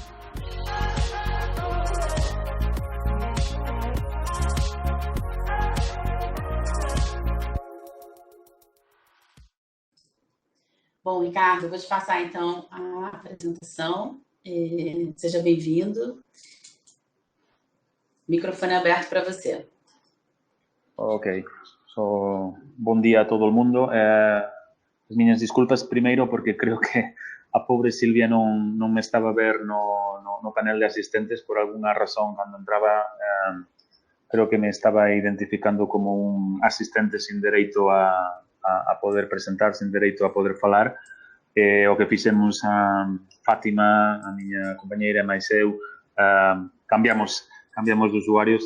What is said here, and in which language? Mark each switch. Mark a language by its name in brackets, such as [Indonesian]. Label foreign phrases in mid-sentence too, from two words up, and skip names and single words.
[Portuguese] Bom, Ricardo, eu vou te passar então a apresentação. Seja bem-vindo. Microfone aberto para você. Ok. Bom dia a todo mundo. [Galician] As minhas desculpas primeiro porque creo que a pobre Silvia non me estaba a ver no panel de asistentes por [Spanish] alguna razón [Galician] cando entraba. Creo que me estaba identificando como un asistente sin dereito a poder presentar, sin dereito a poder falar. O que fixemos a Fátima, a miña compañeira e máis eu, cambiamos de usuarios.